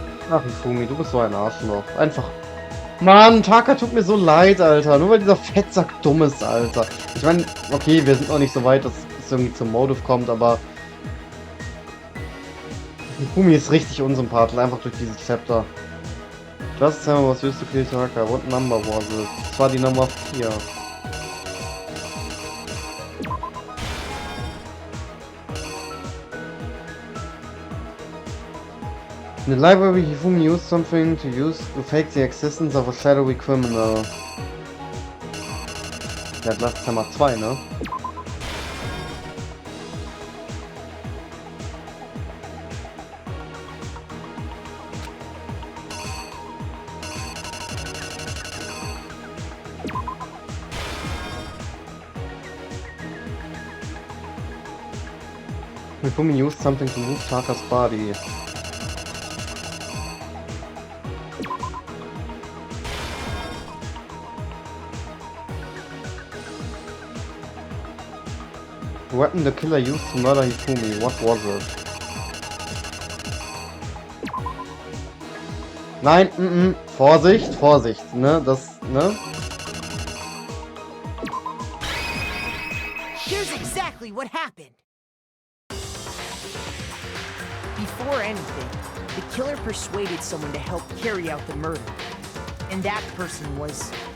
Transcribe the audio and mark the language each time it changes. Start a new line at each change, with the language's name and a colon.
German: Ach, Hifumi, du bist so ein Arschloch. Einfach... Mann, Taka tut mir so leid, Alter. Nur weil dieser Fettsack dumm ist, Alter. Ich meine, okay, wir sind noch nicht so weit, dass es irgendwie zum Motive kommt, aber... Hifumi ist richtig unsympathisch, einfach durch dieses Chapter.
English: Just tell me was used to kill Taka. What number was it?
German: Das war die Nummer 4.
English: In the library, Hifumi used something to fake the existence of a shadowy criminal.
German: Der hat Last Nummer 2, ne?
English: Hifumi used something to move Taka's body. The weapon the killer used to murder Hifumi, what was it?
German: Nein, Vorsicht, Vorsicht, ne, das, ne?
English: Here's exactly what happened. Before anything, the killer persuaded someone to help carry out the murder. And that person was...